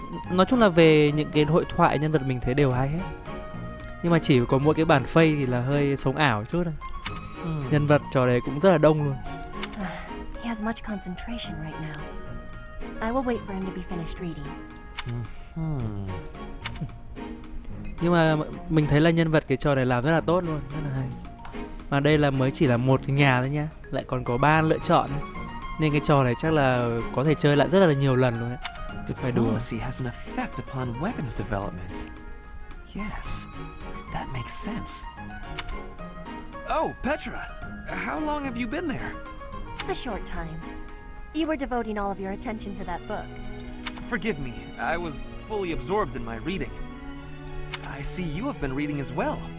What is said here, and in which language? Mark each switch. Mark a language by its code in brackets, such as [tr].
[vi] Nói chung là về những cái hội thoại nhân vật mình thấy đều hay hết. Nhưng mà chỉ có mỗi cái bản Faye thì là hơi sống ảo chút thôi. Nhân vật trò đấy cũng rất là đông luôn. [en] He has much concentration right now. I will wait for him to be finished reading. [vi] Nhưng mà mình thấy là nhân vật cái trò này làm rất là tốt luôn, rất là hay. Mà đây là mới chỉ là một cái nhà thôi nhá, lại còn có 3 lựa chọn. Nên cái trò này chắc là có thể chơi lại rất là nhiều lần luôn đấy. [en] Diplomacy has an effect upon weapons development. Yes, that makes sense. Oh, Petra, how long have you been there? A short time. You were devoting all of your attention to that book. Forgive me, I was fully absorbed in my reading. I see you have been reading as well.